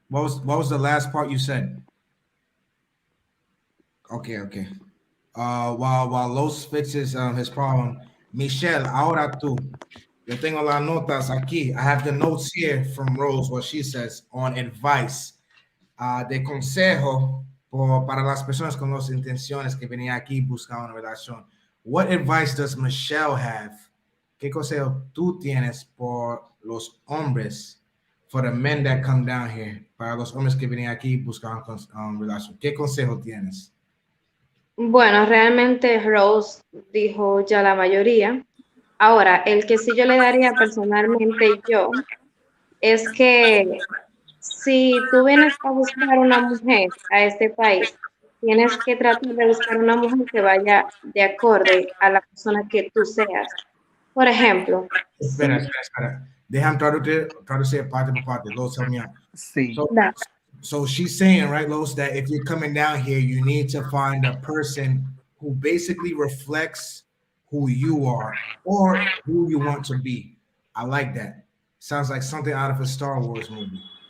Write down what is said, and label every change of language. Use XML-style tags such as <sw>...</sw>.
<en>What was the last part you said? Okay, okay. While Los fixes his problem, Michelle,</en> <es>ahora tú. Yo tengo las notas aquí.</es> <en>I have the notes here from Rose, what she says on advice.</en> <es>De consejo para las personas con las intenciones que venían aquí buscando una relación.</es> <en>What advice does Michelle have?</en> <es>¿Qué consejo tú tienes por los hombres,</es> <en>for the men that come down here,</en> <es>para los hombres que venían aquí buscando relación? ¿Qué consejo tienes? Bueno, realmente Rose dijo ya la mayoría. Ahora, el que sí yo le daría personalmente yo es que si tú vienes a buscar una mujer a este país, tienes que tratar de buscar una mujer que vaya de acorde a la persona que tú seas. Por ejemplo, Espera. Déjame traducir parte por parte.</es> <en>Los, help me out.</en> <es>Sí.</es> <en>So she's saying, right, Los, that if you're coming down here, you need to find a person who basically reflects who you are or who you want to be. I like that. Sounds like something out of a Star Wars movie.</en>